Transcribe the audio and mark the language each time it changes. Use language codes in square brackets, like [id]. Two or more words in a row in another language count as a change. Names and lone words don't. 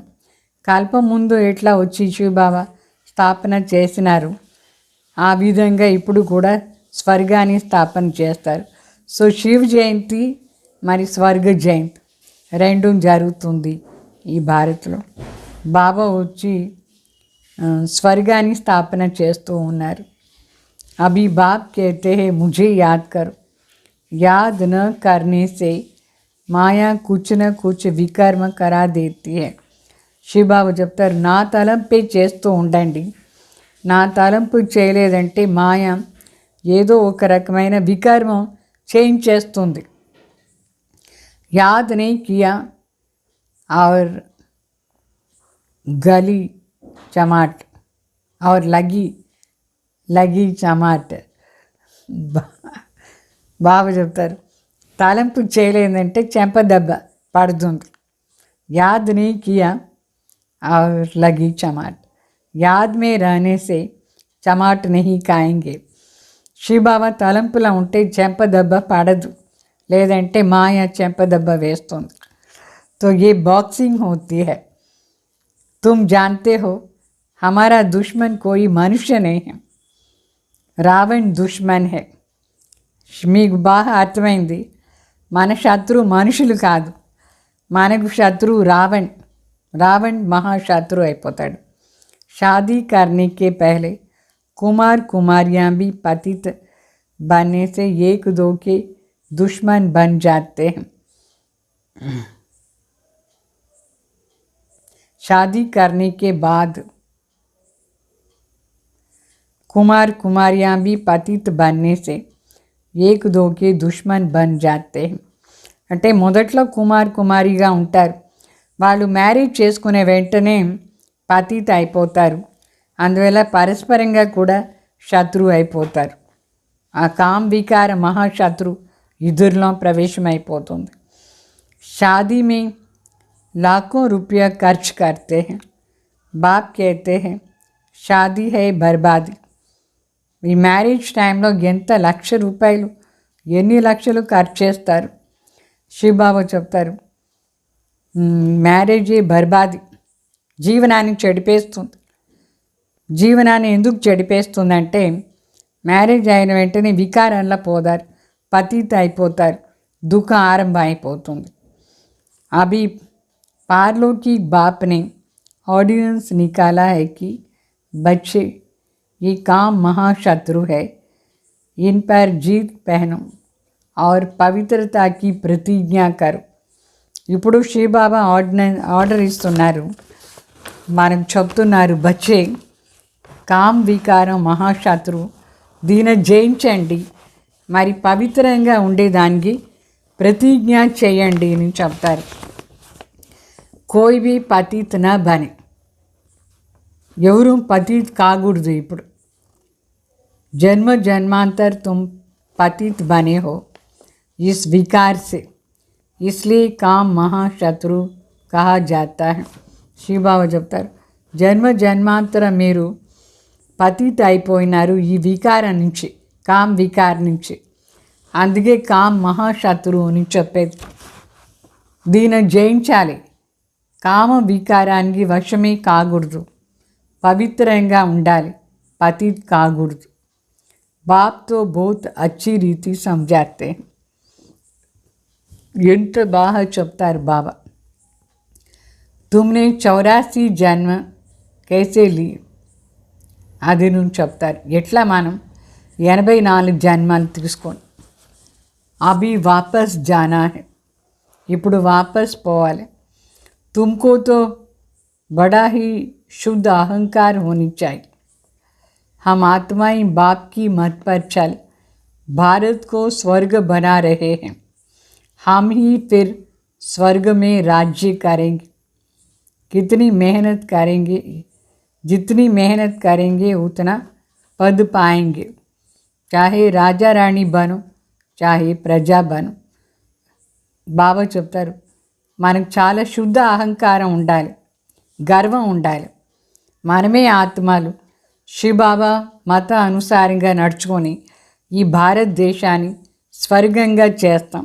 [te] కల్పం ముందు ఎట్లా వచ్చి శివబాబా స్థాపన చేసినారు, ఆ విధంగా ఇప్పుడు కూడా స్వర్గాన్ని స్థాపన చేస్తారు. సో శివ జయంతి మరి స్వర్గ జయంతి రెండు జరుగుతుంది ఈ భారత్లో. బాబా వచ్చి స్వర్గాన్ని స్థాపన చేస్తూ ఉన్నారు. [hi] अभी बाप कहते हैं मुझे याद करो, याद न करने से माया कुछ न कुछ विकर्म करा देती है. [te] శివబాబు చెప్తారు, నా తలంపే చేస్తూ ఉండండి. నా తలంపు చేయలేదంటే మాయ ఏదో ఒక రకమైన వికర్మం చేయించేస్తుంది. [hi] याद ने किया और गली चमाट और लगी चमाट. [te] బాబా చెప్తారు, తలంపు చేయలేదంటే చెంప దెబ్బ పడుతుంది. [hi] याद नी किया और लगी चमाट. याद में रहने से चमाट नहीं खाएंगे. [te] శివబాబా తలంపులా ఉంటే చెంప దెబ్బ పడదు, లేదంటే మాయ చెంప దెబ్బ వేస్తుంది. [hi] तो ये बॉक्सिंग होती है. तुम जानते हो हमारा दुश्मन कोई मनुष्य नहीं है, रावण दुश्मन है. [te] మీకు బాగా అర్థమైంది. మన శత్రువు మనుషులు కాదు, మనకు శత్రువు రావణ్ మహాశత్రువు అయిపోతాడు. [hi] शादी करने के पहले कुमार कुमारियाँ भी पतित बनने से एक दो के दुश्मन बन जाते हैं. शादी करने के बाद कुमार कुमारियाँ भी पतित बनने से एक दो के दुश्मन बन जाते हैं. [te] అంటే మొదట్లో కుమార్ కుమారిగా ఉంటారు, వాళ్ళు మ్యారేజ్ చేసుకునే వెంటనే పతిత అయిపోతారు. అందువల్ల పరస్పరంగా కూడా శత్రువు అయిపోతారు. ఆ కామ్ వికార మహాశత్రు ఇద్దరిలో ప్రవేశమైపోతుంది. [hi] शादी में लाखों रुपया खर्च करते हैं. बाप कहते हैं शादी है बर्बादी. [te] ఈ మ్యారేజ్ టైంలో ఎంత లక్ష రూపాయలు ఎన్ని లక్షలు ఖర్చు చేస్తారు. శివబాబా చెప్తారు, మ్యారేజే బర్బాది, జీవనాన్ని చెడిపేస్తుంది. జీవనాన్ని ఎందుకు చెడిపేస్తుందంటే మ్యారేజ్ అయిన వెంటనే వికారంలో పోతారు, పతిత అయిపోతారు, దుఃఖం ఆరంభం అయిపోతుంది. [hi] అభి पारलौकिक बाप ने ऑर्डिनेंस निकाला है कि बच्चे ये काम महाशत्रु है, इन पर जीत पहनो और పవిత్రता की प्रतिज्ञा करो. [te] ఇప్పుడు శ్రీబాబా ఆర్డర్ ఇస్తున్నారు, మనకు చెప్తున్నారు, బచ్చే కామ్ వికారం మహాశత్రు, దీని జయించండి, మరి పవిత్రంగా ఉండేదానికి ప్రతిజ్ఞ చేయండి అని చెప్తారు. [hi] कोई भी पतित ना बने, [te] ఎవరు పతిత్ కాకూడదు. [hi] ఇప్పుడు जन्म जन्मांतर तुम पतित बने हो इस विकार से, इसलिए काम महाशत्रु कहा जाता है. [te] శివబాబా చెప్తారు, జన్మ జన్మాంతర మీరు పతిత అయిపోయినారు ఈ వికారం నుంచి, కామ్ వికారం నుంచి, అందుకే కామ్ మహాశత్రువు అని చెప్పేది. దీన్ని జయించాలి, కామ వికారానికి వశమే కాకూడదు, పవిత్రంగా ఉండాలి, పతిత్ కాకూడదు. [hi] बाप तो बहुत अच्छी रीति समझाते हैं. [te] ఎంత బాగా చెప్తారు బాబా. [hi] तुमने 84 జన్మ कैसे ली, [te] అది నువ్వు చెప్తారు. ఎట్లా మనం 84 జన్మలు తీసుకోండి. [hi] अभी वापस जाना है, [te] ఇప్పుడు వాపస్ పోవాలి. [hi] तुमको तो बड़ा ही शुद्ध अहंकार होनी चाहिए. हम आत्माएं बाप की मत पर चल भारत को स्वर्ग बना रहे हैं, हम ही फिर स्वर्ग में राज्य करेंगे. कितनी मेहनत करेंगे, जितनी मेहनत करेंगे उतना पद पाएंगे. चाहे राजा रानी बनो, चाहे प्रजा बनो. [te] బాబా చెప్తారు, మనకు చాలా శుద్ధ అహంకారం ఉండాలి, గర్వం ఉండాలి. మనమే ఆత్మలు, శివబాబా మత అనుసారంగా నడుచుకొని ఈ భారతదేశాన్ని స్వర్గంగా చేస్తాం.